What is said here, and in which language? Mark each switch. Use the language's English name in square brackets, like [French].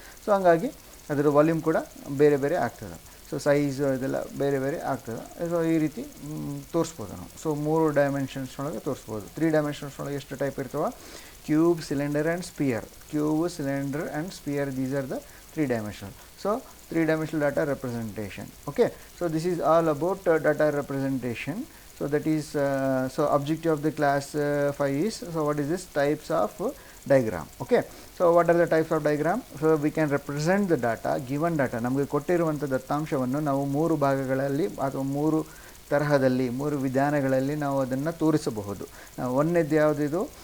[Kannada] So ಹಂಗಾಗಿ ಅದರ volume ಕೂಡ ಬೇರೆ ಬೇರೆ ಆಗ್ತದೆ. ಸೊ ಸೈಜು ಇದೆಲ್ಲ ಬೇರೆ ಬೇರೆ ಆಗ್ತದೆ. ಸೊ ಈ ರೀತಿ ತೋರಿಸ್ಬೋದು ನಾವು. ಸೊ 3 ಡೈಮೆನ್ಷನ್ಸ್ನೊಳಗೆ ತೋರಿಸ್ಬೋದು. 3 ಡೈಮೆನ್ಷನ್ಸ್ನೊಳಗೆ ಎಷ್ಟು ಟೈಪ್ ಇರ್ತವೆ? Cube, cylinder and spear. Cube, cylinder and spear, [English] These are the 3 dimensional. So 3 dimensional data representation. Okay, so this is all about data representation. So that is so objective of the class 5 is, so what is this? Types of diagram. Okay, so what are the types of diagram? So we can represent the data, given data. [Kannada] ನಮಗೆ ಕೊಟ್ಟಿರುವಂಥ ದತ್ತಾಂಶವನ್ನು ನಾವು 3 ಭಾಗಗಳಲ್ಲಿ ಅಥವಾ 3 ತರಹದಲ್ಲಿ 3 ವಿಧಾನಗಳಲ್ಲಿ ನಾವು ಅದನ್ನು ತೋರಿಸಬಹುದು. ಒಂದನೇದು ಯಾವುದಿದು?